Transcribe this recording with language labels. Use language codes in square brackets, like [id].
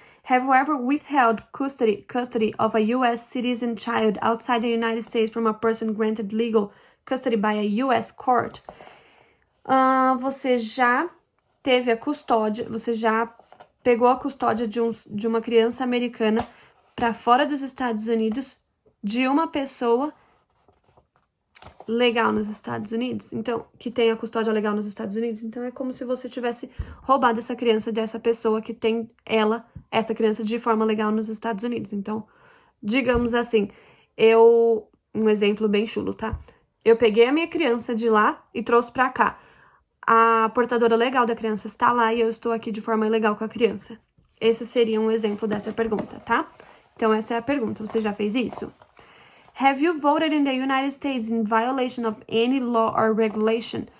[en] Have you ever withheld custody of a U.S. citizen child outside the United States from a person granted legal custody by a U.S. court? [pt] Você já teve a custódia, você já pegou a custódia de uma criança americana para fora dos Estados Unidos de uma pessoa legal nos Estados Unidos, então, que tem a custódia legal nos Estados Unidos, então é como se você tivesse roubado essa criança dessa pessoa que tem essa criança de forma legal nos Estados Unidos. Então, digamos assim, um exemplo bem chulo, tá? Eu peguei a minha criança de lá e trouxe pra cá. A portadora legal da criança está lá e eu estou aqui de forma ilegal com a criança. Esse seria um exemplo dessa pergunta, tá? Então, essa é a pergunta. Você já fez isso? [en] Have you voted in the United States in violation of any law or regulation?